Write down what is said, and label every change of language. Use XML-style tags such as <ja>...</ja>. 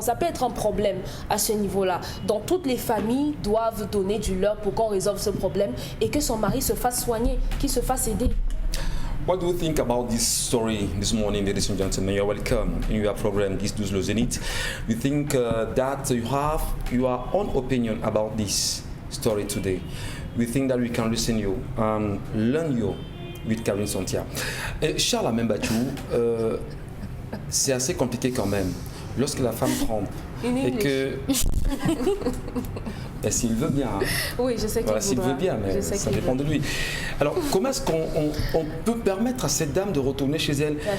<fr>Ça peut être un problème à ce niveau-là. Donc toutes les familles doivent donner du leur pour qu'on résolve ce problème et que son mari se fasse soigner, qu'il se fasse aider.</fr> <en>What do you think about this story this morning, ladies and gentlemen? You're welcome in your program, This Does Lose It. You think that you have your own opinion about this story today. We think that we can listen you and learn you with Karine Santia.</en> <fr>Et Charles Amembachou, c'est assez compliqué quand même. Lorsque la femme trompe et que... Et s'il veut bien. Hein. Oui, je sais qu'il voilà, s'il veut bien, mais ça dépend de lui. Alors, comment est-ce qu'on peut permettre à cette dame de retourner chez elle?</fr>